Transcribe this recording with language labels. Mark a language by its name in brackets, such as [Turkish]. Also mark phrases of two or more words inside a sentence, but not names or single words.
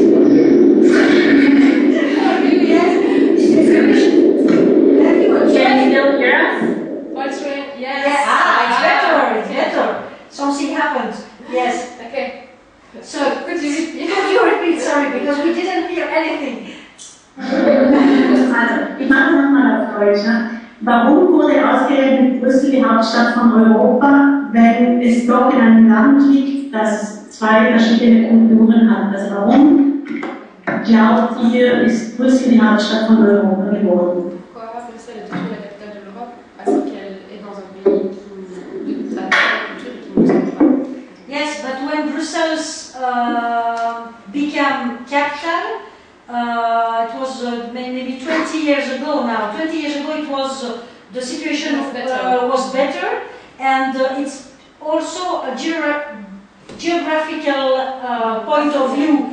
[English] Can you still hear us? What's rain? Yes. It's better. Something happened. Yes. Okay. So Could you repeat? could you repeat? Sorry, because we didn't hear anything. [German] Also, ich mache nochmal auf Deutsch. Ne? Warum wurde ausgerechnet Brüssel die Hauptstadt von Europa, wenn es doch in einem Land liegt, das zwei verschiedene Kulturen hat? Also warum glaubt ihr, ist Brüssel die Hauptstadt von Europa geworden? [French] Pourquoi Bruxelles est toujours la capitale de l'Europe? Parce qu'elle est dans un pays de tradition, culture qui ne nous aime pas. [English] Yes, but when Brussels became capital, it was maybe 20 years ago now. 20 years ago it was, the situation was better, and it's also a geographical point of view.